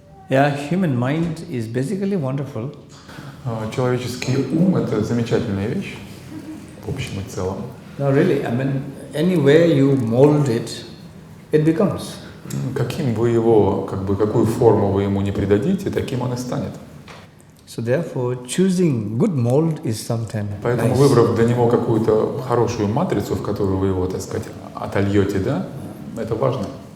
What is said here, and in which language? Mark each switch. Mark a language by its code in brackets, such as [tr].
[en] Yeah, human mind is basically wonderful. [ru] Человеческий ум — это замечательная вещь, в общем и целом. [en] No, really, I mean, any way you mold it, it becomes. [ru] Каким вы его, какую форму вы ему не придадите, таким он и станет. [en] So therefore, choosing good mold is sometimes [ru] Поэтому, [en] nice. [ru] выбрав для него какую-то хорошую матрицу, в которую вы его, так сказать, отольете, да, это важно.